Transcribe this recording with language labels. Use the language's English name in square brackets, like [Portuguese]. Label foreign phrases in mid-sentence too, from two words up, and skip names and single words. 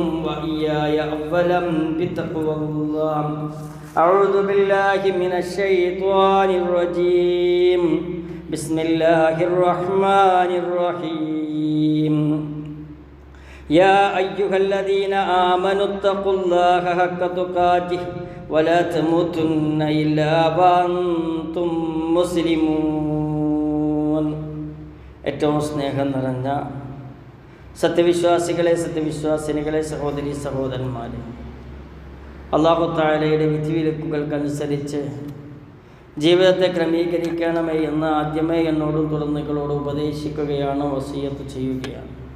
[Arabic] وإياي أولا بتقوى الله أعوذ بالله من الشيطان الرجيم بسم الله الرحمن الرحيم يا أيها الذين آمنوا اتقوا الله حق تقاته ولا تموتن إلا وأنتم مسلمون. [Malayalam] ഏറ്റവും സ്നേഹം നിറഞ്ഞ സത്യവിശ്വാസികളെ സത്യവിശ്വാസിനികളെ സഹോദരി സഹോദരന്മാരെ, അല്ലാഹു തആലയുടെ വിധിവിലക്കുകൾക്കനുസരിച്ച് ജീവിതത്തെ ക്രമീകരിക്കണമേ എന്ന് ആദ്യമേ എന്നോടും തുടർന്നുകളോട് ഉപദേശിക്കുകയാണ്, വസിയത്ത് ചെയ്യുകയാണ്.